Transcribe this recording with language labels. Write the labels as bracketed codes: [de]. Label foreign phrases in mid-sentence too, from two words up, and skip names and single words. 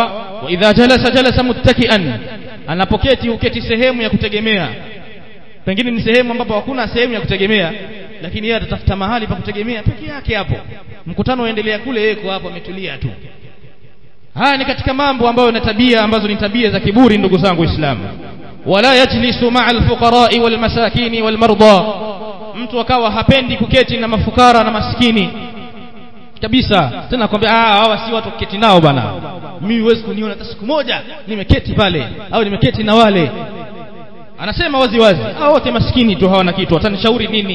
[ar] وإذا جلس متكئا, [sw] anapoketi uketi sehemu ya kutegemea. Pengine ni sehemu ambapo hakuna sehemu ya kutegemea, lakini yeye atatafuta mahali pa kutegemea peke yake hapo. Mkutano uendelea kule, yeye yuko hapo ametulia tu. Haya ni katika mambo ambayo na tabia ambazo ni tabia za kiburi, ndugu zangu Waislamu. [ar] ولا يجلس مع الفقراء والمساكين والمرضى, [sw] mtu akawa hapendi kuketi na mafukara na maskini kabisa. Tena akwambia hawa si watu kuketi nao bana, mimi huwezi kuniona hata siku moja nimeketi pale au nimeketi na wale. Anasema wazi wazi, hao wote maskini tu, hawana kitu, atanishauri nini?